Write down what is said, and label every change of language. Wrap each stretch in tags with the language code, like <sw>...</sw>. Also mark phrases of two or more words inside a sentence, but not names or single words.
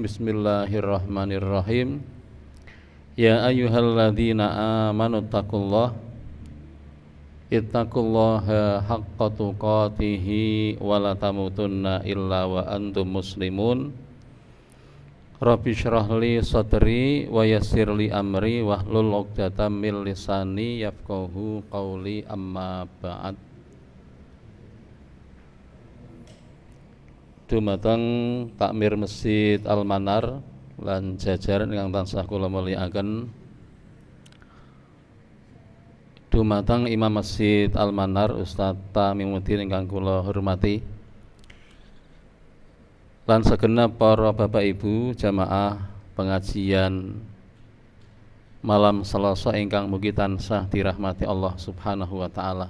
<ar>بسم الله الرحمن الرحيم. يا أيها الذين آمنوا اتقوا الله حق تقاته ولا تموتن إلا وأنتم مسلمون. رب اشرح لي صدري ويسر لي أمري واحلل عقدة من لساني يفقهوا قولي، أما بعد.</ar> <jv>Dumateng takmir Masjid Al-Manar lan jajaran ingkang tansah kula mulyakaken, dumateng Imam Masjid Al-Manar Ustaz Tamimuddin ingkang kula hormati, lan segenap para bapak ibu jamaah pengajian malam Selasa ingkang mugi tansah dirahmati</jv> <ar>الله سبحانه وتعالى.</ar>